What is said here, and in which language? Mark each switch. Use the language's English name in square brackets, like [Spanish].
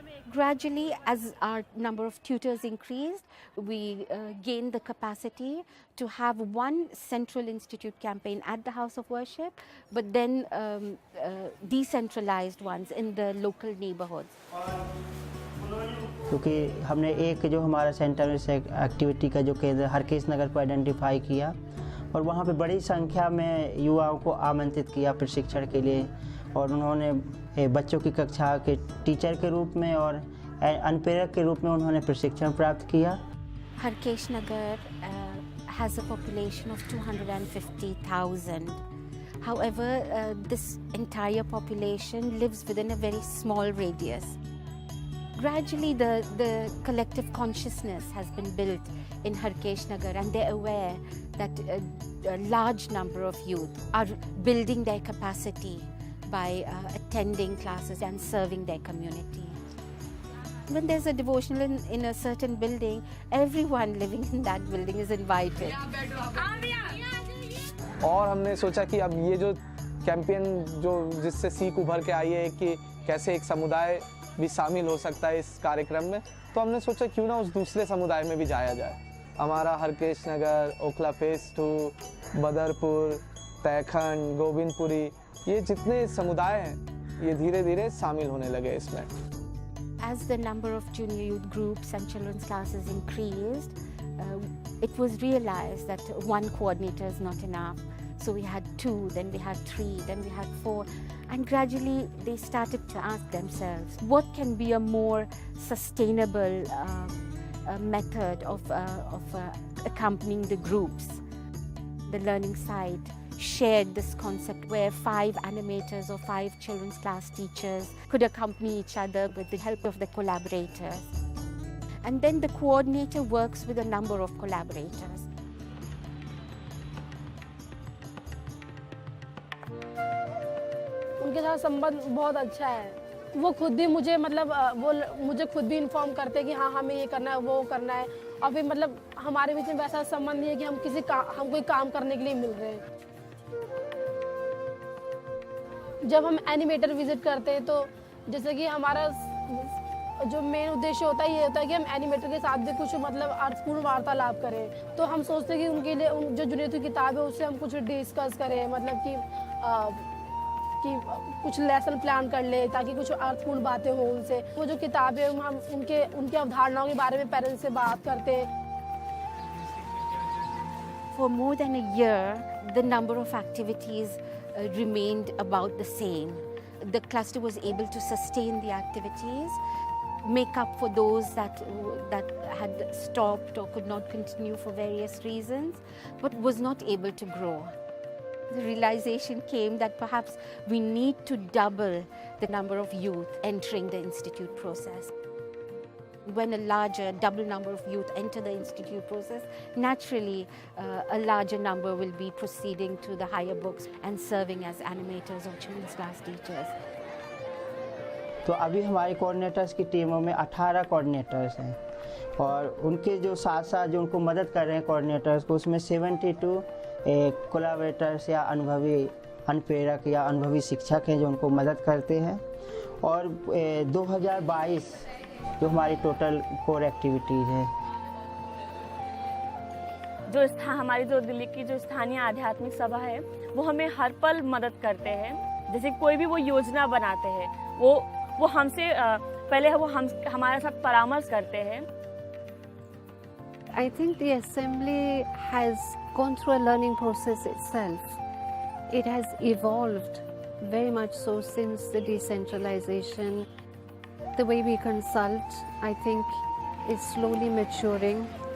[English] Gradually, as our number of tutors increased, we gained the capacity to have one central institute campaign at the house of worship, but then decentralized ones in the local neighborhoods. [Hindi] क्योंकि हमने एक जो हमारा centre activity का जो केंद्र हरकेश नगर को identify किया और वहाँ पे बड़ी संख्या में युवाओं को आमंत्रित किया प्रशिक्षण के लिए, और उन्होंने बच्चों की कक्षा के टीचर के रूप में और अनुप्रेरक के रूप में उन्होंने प्रशिक्षण प्राप्त किया। [English] Harkesh Nagar has a population of 250,000. However, this entire population lives within a very small radius. Gradually, the collective consciousness has been built in Harkesh Nagar, and they're aware that a large number of youth are building their capacity by attending classes and serving their community. When there's a devotional in a certain building, everyone living in that building is invited. [Hindi] और हमने सोचा कि अब ये जो campaign जिससे सीख उभर के आई है कि कैसे एक समुदाय भी शामिल हो सकता है इस कार्यक्रम में, तो हमने सोचा क्यों ना उस दूसरे समुदाय में भी जाया जाए। हमारा हरकेश नगर, ओखला फेज 2, बदरपुर, तैखंड, गोविंदपुरी, ये जितने समुदाय हैं ये धीरे धीरे शामिल होने लगे इसमें। [English] As the number of junior youth groups and children's classes increased, it was realized that one coordinator is not enough. So we had 2, then we had 3, then we had 4, and gradually they started to ask themselves, what can be a more sustainable method of accompanying the groups? The learning site shared this concept where 5 animators or 5 children's class teachers could accompany each other with the help of the collaborators. And then the coordinator works with a number of collaborators. [Hindi] उनके साथ संबंध बहुत अच्छा है। वो खुद भी मुझे वो मुझे खुद भी इन्फॉर्म करते हैं कि हाँ हमें ये करना है, वो करना है, और फिर हमारे बीच में वैसा संबंध नहीं है कि हम कोई काम करने के लिए मिल रहे हैं। जब हम एनिमेटर विजिट करते हैं तो जैसे कि हमारा जो मेन उद्देश्य होता है ये होता है कि हम एनिमेटर के साथ भी कुछ अर्थपूर्ण वार्तालाप करें। तो हम सोचते हैं कि उनके लिए जो जुनियर की किताब है उससे हम कुछ डिस्कस करें, कि कुछ लेसन प्लान कर ले ताकि कुछ अर्थपूर्ण बातें हो उनसे। वो जो किताब है हम उनके अवधारणाओं के बारे में पेरेंट्स से बात करते हैं। [English] For more than a year, the number of activities remained about the same. The cluster was able to sustain the activities, make up for those that had stopped or could not continue for various reasons, but was not able to grow. The realization came that perhaps we need to double the number of youth entering the institute process. When a larger, double number of youth enter the institute process, naturally a larger number will be proceeding to the higher books and serving as animators or children's class teachers. [Hindi] तो अभी हमारे coordinators की टीमों में 18 coordinators हैं और उनके जो साथ साथ जो उनको मदद कर रहे हैं कोऑर्डिनेटर्स को, उसमें 72 कोलैबोरेटर्स या अनुभवी अनुप्रेरक या अनुभवी शिक्षक हैं जो उनको मदद करते हैं। और 2022 जो हमारी टोटल कोर एक्टिविटीज़ है। हमारी जो दिल्ली की जो स्थानीय आध्यात्मिक सभा है वो हमें हर पल मदद करते हैं। जैसे कोई भी वो योजना बनाते हैं वो हमसे पहले वो हमारे साथ परामर्श करते हैं। [English] I think the assembly has gone through a learning process itself. It has evolved very much so since the decentralization. The way we consult, I think, is slowly maturing.